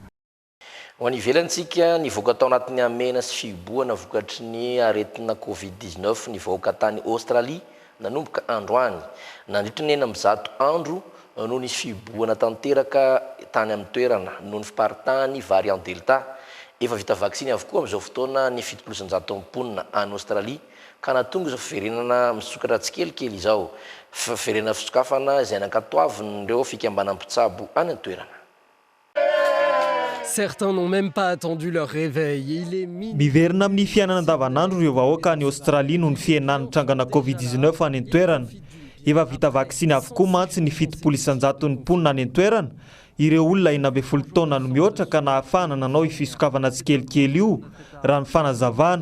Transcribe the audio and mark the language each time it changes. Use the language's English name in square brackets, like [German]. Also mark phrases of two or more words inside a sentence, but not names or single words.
[Malagasy] Ho an'ny ivelantsika ny voaka tao anatin'ny amena sy fiboana vokatry ny aretina Covid-19 ny vahoaka tany Australie nanomboka androany nandritra ny 900 andro noho ny fiboana tanteraka tany amin'ny toerana noho ny fiparitany variant Delta. Efa vita vaksiny avokoa amin'izao fotoana ny 780 any Australie ka natonga izao fiverenana misokatra tsikelikely izao fiverenana fisokafana izay nankatoavin'ireo fikambanam-pitsabo any an-toerana. [French] Certains n'ont même pas attendu leur réveil. Il est [Malagasy] miverina amin'ny fiainana andavanandro ireo vahoaka any Australie noho ny fiainana trangana Covid-19 any an-toerana. Efa vita vaksiny avokoa mantsy ny 790 any an-toerana. Ireo olona 90 taona no mihoatra ka nahafahana nanao fisokafana tsikelikely io raha ny fanazavana.